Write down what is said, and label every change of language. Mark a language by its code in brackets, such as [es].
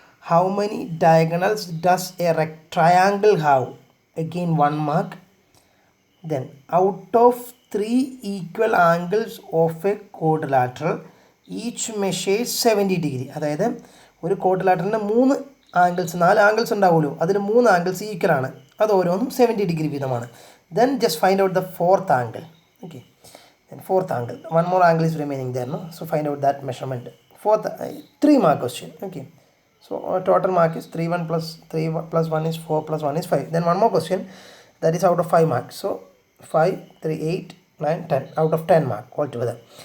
[en] How many diagonals does a triangle have? Again 1 mark. Then out of 3 equal angles of a quadrilateral, each measures 70 degree. [ml] അതായത് ഒരു ക്വാഡ്രിലാറ്ററിന് 4 angles ഉണ്ടാവുമല്ലോ, അതിൽ 3 angles equal ആണ്, അത് ഓരോന്നും 70 degree വീതമാണ്. [en] Then just find out the 4th angle. Okay, then 4th angle, 1 more angle is remaining there, no? So find out that measurement. 3 mark question. Okay, so total mark is 3 plus 1 is 4 plus 1 is 5. Then one more question that is out of 5 marks. So 5, 3, 8, 9, 10 out of 10 mark altogether.